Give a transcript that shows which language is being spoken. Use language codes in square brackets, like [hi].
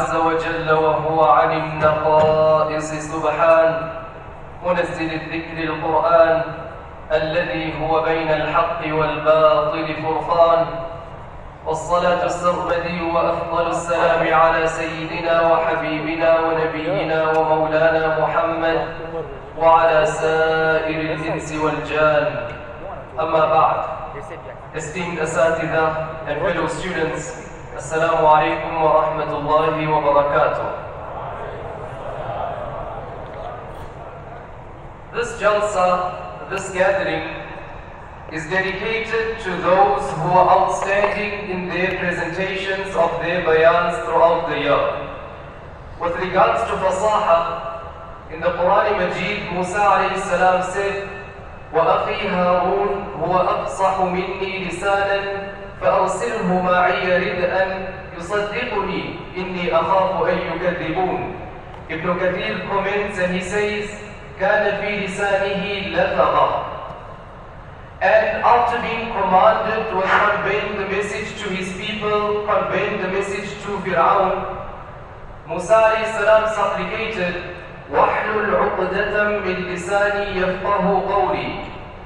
[ar] عز وجل وهو عن النقائص سبحان منزل الذكر القرآن الذي هو بين الحق والباطل فرقان. والصلاة السرمدي وأفضل السلام على سيدنا وحبيبنا ونبينا ومولانا محمد وعلى سائر الإنس والجان. أما بعد، [en] esteemed [ar] أساتذة [en] and fellow students, [ar] السلام عليكم ورحمة الله وبركاته. [en] This Jalsa, this gathering, is dedicated to those who are outstanding in their presentations of their bayans throughout the year. With regards to fasaha, in the Quran Majeed, Musa alayhi salam said, [ar] وَأَخِي هَارُونَ هُوَ أَفْصَحُ مِنِّي لِسَانًا فَأَرْسِلْهُ مَعِيَ رِدْءًا يُصَدِّقُنِي إِنِّي أَخَافُ أَن يُكَذِّبُونَ. [en] Ibn Kathir comments and he says, [ar] كَانَ فِي لِسَانِهِ لَفَغًا. [en] And after being commanded to convey the message to his people, convey the message to Fir'aun, Musa alayhi salam supplicated, [ar] وَحْلُلْ عُقْدَةً مِنْ لِسَانِي يَفْقَهُ قَوْلِي.